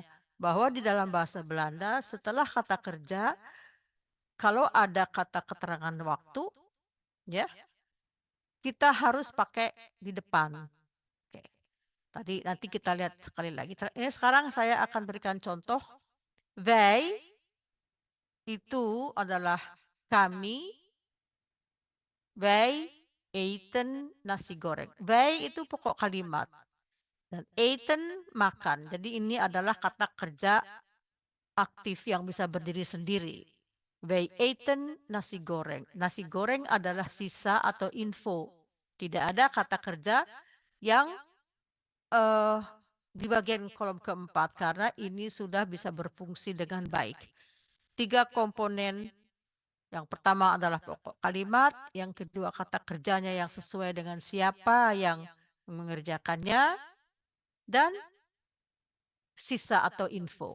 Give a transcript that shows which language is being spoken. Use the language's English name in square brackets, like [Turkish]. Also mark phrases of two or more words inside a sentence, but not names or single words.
[Indonesian] Bahwa di dalam bahasa Belanda setelah kata kerja, kalau ada kata keterangan waktu, ya, kita harus pakai di depan. Oke. Tadi nanti kita lihat sekali lagi. Ini sekarang saya akan berikan contoh. Wij itu adalah kami. [Dutch] Wij eten nasi goreng. [Indonesian] Wij itu pokok kalimat. Dan eten makan. Jadi ini adalah kata kerja aktif yang bisa berdiri sendiri. [Dutch] Wij eten nasi goreng. [Indonesian] Nasi goreng adalah sisa atau info. Tidak ada kata kerja yang di bagian kolom keempat karena ini sudah bisa berfungsi dengan baik. 3 komponen. Yang pertama adalah pokok kalimat, yang kedua kata kerjanya yang sesuai dengan siapa yang mengerjakannya, dan sisa atau info.